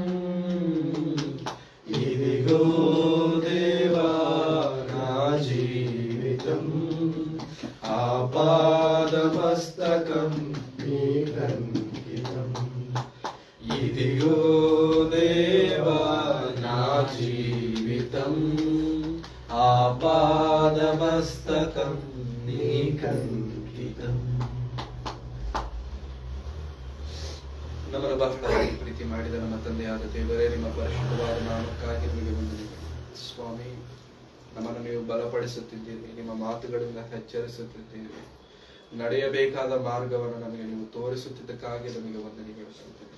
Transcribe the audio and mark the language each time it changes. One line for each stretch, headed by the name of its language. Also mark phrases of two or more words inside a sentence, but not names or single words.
Telugu: ఇదిగో దేవా నా జీవితం ఆపాదమస్తకం నీకంకితం. ఇదిగో దేవా నా జీవితం ఆపాదమస్తకం ನೀಕಂಕಿತಂ.
Kannada: ನಮ್ಮನ್ನು ಬಹಳವಾಗಿ ಪ್ರೀತಿ ಮಾಡಿದ ನಮ್ಮ ತಂದೆಯಾದ ದೇವರೇ, ನಿಮ್ಮ ಪರಿಶುದ್ಧವಾದ ನಾಮಕ್ಕಾಗಿ ನಿಮಗೆ ವಂದನೆಗಳು. ಸ್ವಾಮಿ, ನಮ್ಮನ್ನು ನೀವು ಬಲಪಡಿಸುತ್ತಿದ್ದೀರಿ, ನಿಮ್ಮ ಮಾತುಗಳಿಂದ ಎಚ್ಚರಿಸುತ್ತಿದ್ದೀರಿ, ನಡೆಯಬೇಕಾದ ಮಾರ್ಗವನ್ನು ನಮಗೆ ನೀವು ತೋರಿಸುತ್ತಿದ್ದಕ್ಕಾಗಿ ನಮಗೆ ವಂದನೆಗಳು ಸಲ್ಲುತ್ತದೆ.